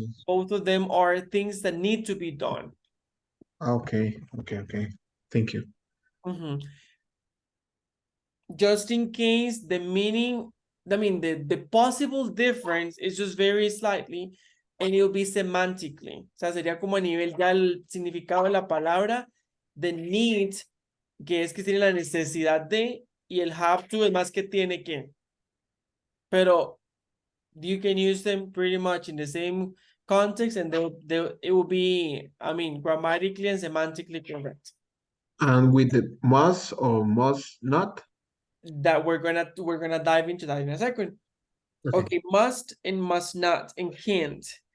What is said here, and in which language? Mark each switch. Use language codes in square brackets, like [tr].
[en] of them are things that need to be done. okay. Thank you. Just in case the meaning, the possible difference is just very slightly, and it'll be semantically. [es] O sea, sería como a nivel ya el significado de la palabra, the need, que es que tiene la necesidad de, y el have to es más que tiene que. [en] Pero you can use them pretty much in the same context, and it will be, grammatically and semantically correct. And with the must or must not? That we're gonna dive into that in a second. Okay, must and must not and can't.